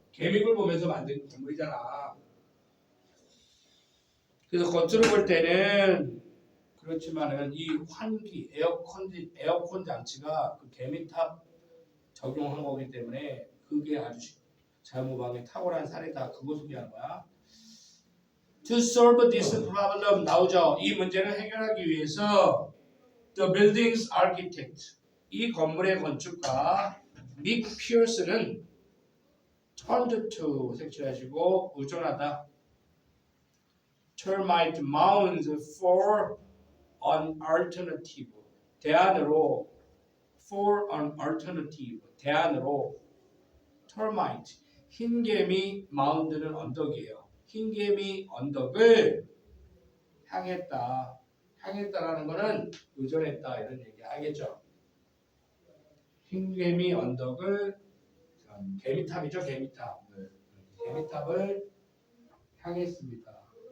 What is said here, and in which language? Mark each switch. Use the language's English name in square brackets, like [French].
[Korean] 개미굴 보면서 만든 건물이잖아. 그래서 겉으로 볼 때는 그렇지만은 이 환기 에어컨 장치가 그 개미탑 적용한 거기 때문에 그게 아주 자연모방의 탁월한 사례다. 그거 소개하는 거야. [English] To solve this problem [Korean] 나오죠. 이 문제를 해결하기 위해서 [English] the building's architect [Korean] 이 건물의 건축가 닉 피어스는 [English] turned to [Korean] 색칠하시고 의존하다. [English] termite mounds for an alternative 대안으로 for an alternative 대안으로 termite [Korean] 흰개미 마운드는 언덕이에요. 흰개미 언덕을 향했다. 향했다라는 거는 의존했다 이런 얘기 알겠죠? 흰개미 언덕을 개미탑이죠, 개미탑. 네. 개미탑을 향했습니다.